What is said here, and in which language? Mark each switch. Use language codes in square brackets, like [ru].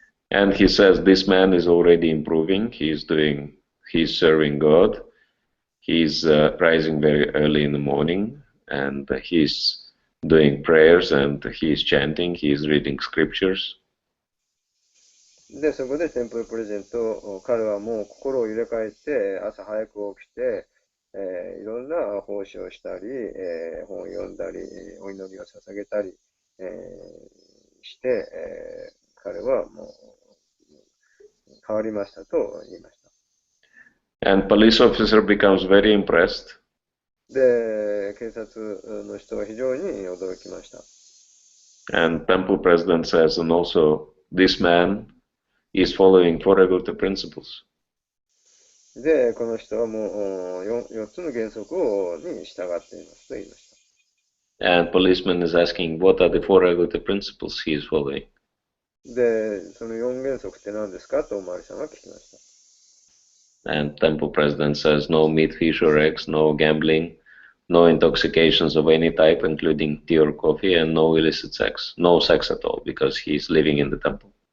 [en] And he says this man is already improving. He's serving God. He's rising very early in the morning, and he's doing prayers, and he's chanting. He's reading scriptures. [ja] で、そこでテンプルプレゼント、彼はもう心を入れ替えて、朝早く起きて、いろんな奉仕をしたり、本を読んだり、お祈りを捧げたり、して、彼はもう変わりましたと言いました。 [en] And police officer becomes very impressed. [ja] で、警察の人は非常に驚きました。 [en] And temple president says, and also this man is following four regular principles. [ja] で、この人はもう4つの原則に従っていますと言いまし [en] And policeman is asking, what are the four regulative principles he is following? [ja] で、その4原則って何ですかとおまわりさんが聞きました。 [en] And temple president says, no meat, fish or eggs, no gambling, no intoxications of any type, including tea or coffee, and no illicit sex. No sex at all, because he is living in the temple.